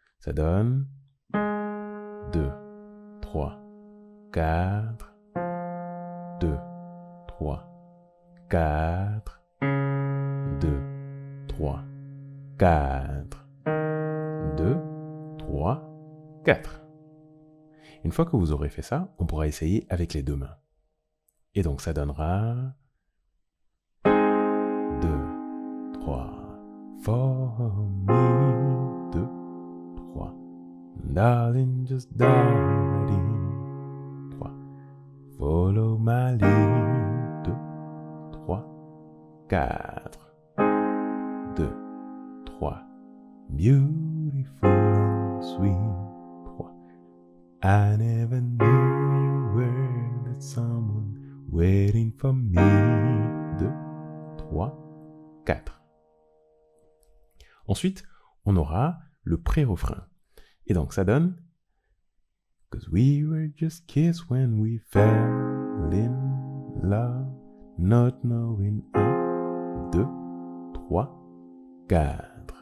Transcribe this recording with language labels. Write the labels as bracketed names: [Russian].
[French] Ça donne 2, 3, 4, 2, 3, 4, 2, 3, 4, 2, 3, 4. Une fois que vous aurez fait ça, on pourra essayer avec les deux mains. Et donc ça donnera [English] 2, 3, for me, 2, 3, darling, just dive in, 3, follow my lead, 2, 3, 4, 2, 3, beautiful and sweet, 3, I never knew you were that someone waiting for me, 2, 3, 4. [French] Ensuite, on aura le pré-refrain. Et donc ça donne [English] 'Cause we were just kids when we fell in love, not knowing 1, 2, 3, 4.